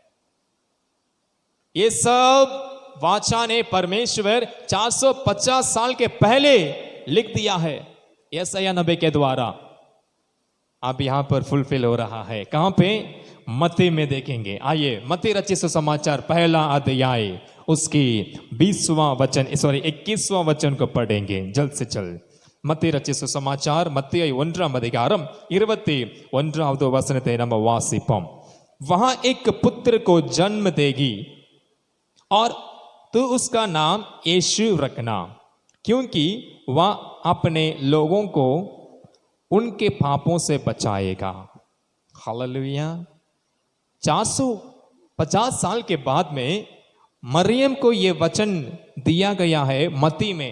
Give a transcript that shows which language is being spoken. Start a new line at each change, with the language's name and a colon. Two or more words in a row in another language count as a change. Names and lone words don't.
Hindi: ये सब वाचा ने परमेश्वर 450 साल के पहले लिख दिया है यशायाह नबी के द्वारा। अब यहां पर फुलफिल हो रहा है। कहां पे? मत्ती में देखेंगे। आइए मत्ती रचित सुसमाचार पहला अध्याय उसकी 21वां वचन को पढ़ेंगे जल्द से जल्द। मत्ती रचित सुसमाचार
Tamil: மத்திய 1ஆம் அதிகாரம் 21வது வசனத்தை நம்ம வாசிப்போம்।
Hindi: वहां एक पुत्र को जन्म देगी और तू उसका नाम यीशु रखना, क्योंकि वह अपने लोगों को उनके पापों से बचाएगा। हालेलुया। 450 साल के बाद में मरियम को यह वचन दिया गया है मत्ती में।